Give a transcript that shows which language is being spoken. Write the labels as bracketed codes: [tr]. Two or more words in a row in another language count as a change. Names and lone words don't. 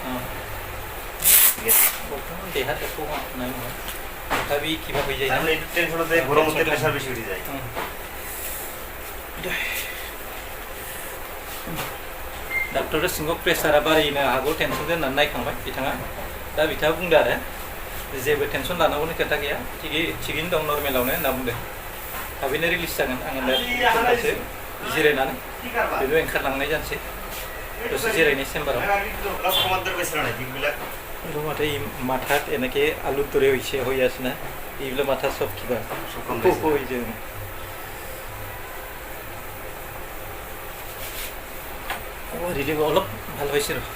[as] দেহাতে খুব নাই হয় তথাপি কিবা হৈ যায় [bn] তাহলে একটু টেনশন হতে গরম হতে প্রেসার বেশি উঠে যায় [brx] डाक्टर सिङाव प्रेसारा बारायनो हागौ टेनसन दोननानै नायखांबाय बिथाङा दा बिथाङा बुंदो आरो जेबो टेनसन लानांगौनि खोथा गैया थिगैनो दं नर्मेलावनो होनना बुंदों थाबैनो रिलिज जागोन आङो दासो जिरायनानै बेबो ओंखारलांनाय जानोसै दसे जिरायनाय চেম্বাराव [as] মাথা মাথাত এনেকৈ আলুৰ দৰে হৈছে হৈ আছে না এইবিলাক মাথা চব কিবা হৈছে ৰিলিভ অলপ ভাল হৈছে